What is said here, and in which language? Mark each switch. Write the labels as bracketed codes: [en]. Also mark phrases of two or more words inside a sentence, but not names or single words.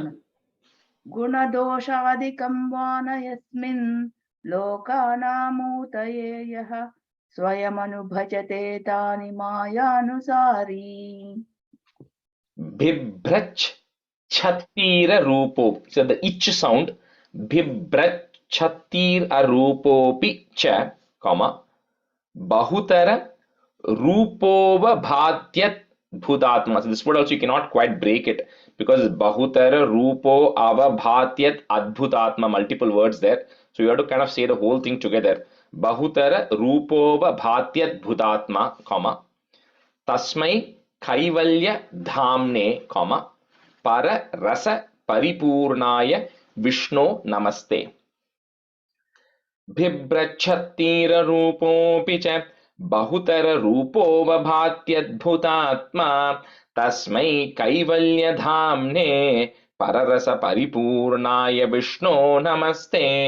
[sa] गुणदोषादिकं वा न यस्मिन् लोकानामूतये यः स्वयमनुभजते तानि मायानुसारी बिभ्रच्छत्तीर रूपो. [en] So the ich sound. [sa] बिभ्रच्छत्तीर रूपोऽपि च, comma. बहुतर रूपोव भात्यत् भूतात्मा. [en] So this word also you cannot quite break it because [sa] बहुतर रूपो अवभात्यत् अद्भुतात्मा, [en] multiple words there. So you have to kind of say the whole thing together. [sa] बहुतर रूपोव भात्यत् भूतात्मा, comma. तस्मै कैवल्य धाम्ने, comma. पर रस परिपूर्णाय विष्णु नमस्ते. बिभ्रच्छत्तीर रूपोऽपि च बहुतर रूपो वभात्यद्भुतात्मा तस्मै कैवल्यधाम्ने पररस परिपूर्णाय विष्णो नमस्ते